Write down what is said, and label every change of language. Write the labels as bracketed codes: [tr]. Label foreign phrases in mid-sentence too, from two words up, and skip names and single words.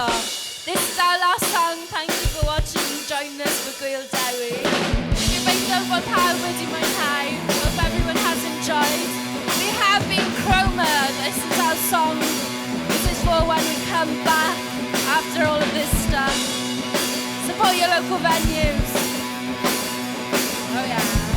[en] This is our last song. Thank you for watching and joining us for Gwyl Dewi. [cy] Gobeithio bod pawb wedi mwynhau. [en] Hope everyone has enjoyed. We have been Chroma. This is our song. This is for when we come back after all of this stuff. Support your local venues. Oh yeah.